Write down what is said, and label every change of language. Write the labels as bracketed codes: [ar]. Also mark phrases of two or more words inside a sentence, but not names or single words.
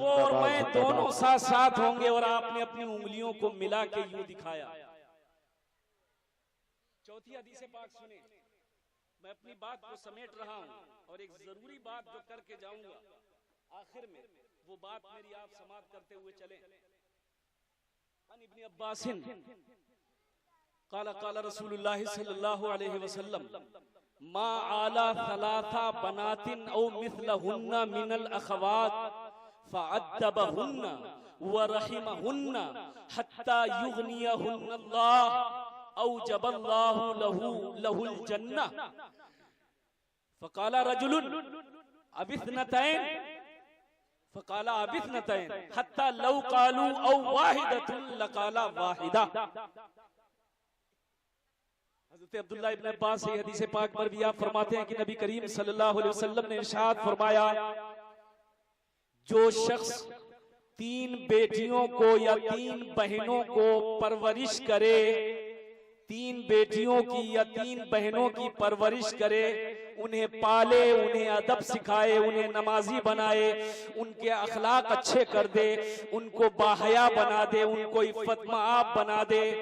[hi] वो और मैं दोनों साथ साथ होंगे। और आपने अपनी उंगलियों को मिला के यूं दिखाया। चौथी हदीस पाक सुने। मैं अपनी बात को समेट रहा हूं और एक जरूरी बात जो करके जाऊंगा आखिर में, वो बात मेरी आप समाप्त करते हुए चले। [ar] عن ابن عباس قال قال رسول الله صلى الله عليه وسلم ما عال ثلاث بنات أو مثلهن من الأخوات فأدبهن ورحمهن حتى يغنيهن الله أو أوجب الله له الجنة. فقال رجل أو اثنتين فقال أو اثنتين حتى لو قالوا أو واحدة لقال واحدة. [hi] हज़रत अब्दुल्लाह इब्न अब्बास से हदीस पाक पर भी आप फरमाते हैं कि नबी करीम [ar] صلى الله عليه وسلم [hi] ने इरशाद फरमाया, जो शख्स तीन बेटियों को या तीन बहनों को परवरिश करे, तीन बेटियों की या तीन बहनों की परवरिश करे, उन्हें पाले, उन्हें अदब सिखाए, उन्हें नमाजी बनाए, उनके अखलाक अच्छे कर दे, उनको बाहया बना दे, उनको इफ्फत मआब बना दे,